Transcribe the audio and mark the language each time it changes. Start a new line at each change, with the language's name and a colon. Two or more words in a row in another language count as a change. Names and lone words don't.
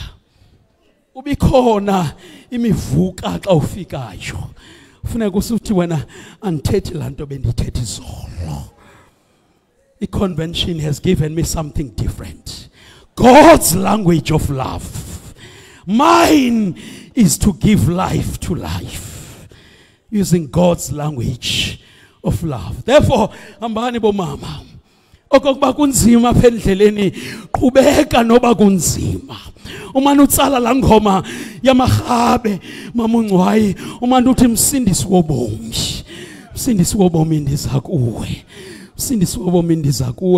Xhosa: Ubikhona imivuka xa ufikayo. Funeka usuthi wena andithethi lanto bendithethi izolo.
English: The convention has given me something different. God's language of love. Mine is to give life to life, using God's language of love. Therefore,
Xhosa: hambani bomama, okokuba kunzima apha endleleni, qhubeka noba kunzima. Umane utsala la ngoma yamahabe mama uNgcwayi, umane uthi msindisi wobomi, msindisi wobomi ndiza kuwe, msindisi wobomi ndiza kuwe.